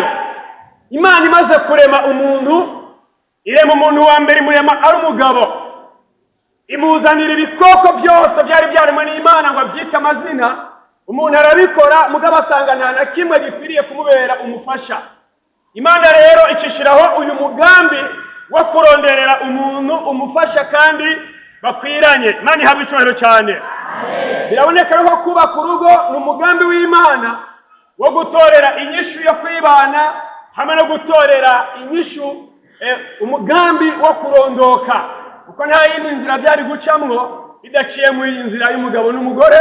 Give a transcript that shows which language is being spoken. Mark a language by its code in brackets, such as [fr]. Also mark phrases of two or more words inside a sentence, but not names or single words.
[rn] Imana imaze kurema umuntu, irema umuntu wa mbere imurema ari umugabo, imuzanira ibikoko byose byari byaremwe n'Imana ngo abyite amazina. Umuntu arabikora, mugabo asanga nta na kimwe gikwiriye kumubera umufasha. Imana rero icishiraho uyu mugambi wo kuronderera umuntu umufasha kandi bakwiranye. Imana ihabwa icyubahiro cyane. Biraboneka ko kubaka urugo ni umugambi w'Imana wo gutorera inyishu yo kwibana, hamwe no gutorera inyishu umugambi wo kurondoka, kuko nta yindi nzira byari gucamwo bidaciye mu nzira y'umugabo n'umugore.